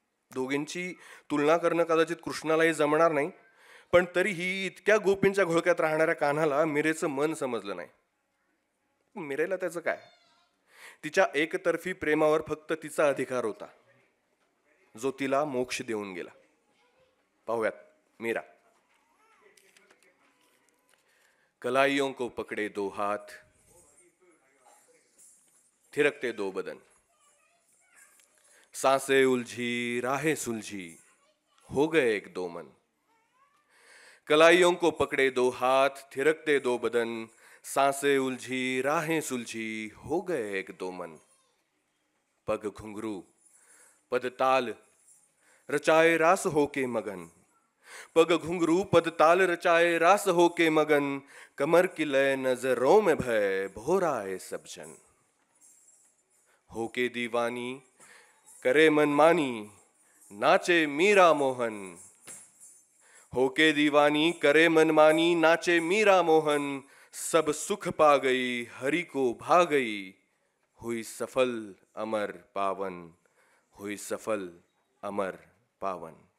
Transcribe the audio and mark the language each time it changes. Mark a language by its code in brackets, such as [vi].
[mr] दोघींची तुलना करणं कदाचित कृष्णालाही जमणार नाही, पण तरीही इतक्या गोपींच्या घोळक्यात राहणाऱ्या कान्हाला मीरेचं मन समजलं नाही. मीरेला त्याचं काय? तिच्या एकतर्फी प्रेमावर फक्त तिचा अधिकार होता, जो तिला मोक्ष देऊन गेला. पाहूयात मीरा. [hi] कलाइयों को पकड़े दो हाथ, थिरकते दो बदन, सांसें उलझी राहें सुलझी, हो गए एक दो मन. कलाइयों को पकड़े दो हाथ, थिरकते दो बदन, सांसें उलझी राहें सुलझी, हो गए एक दो मन. पग घुंघरू पद ताल रचाए रास होके मगन, पग घुंघरू पद ताल रचाए रास होके मगन, कमर की लय नजरों में भय भोराए सब जन. होके दीवानी करे मनमानी, नाचे मीरा मोहन. होके दीवानी करे मनमानी, नाचे मीरा मोहन. सब सुख पा गई हरि को भा गई, हुई सफल अमर पावन, हुई सफल अमर पावन.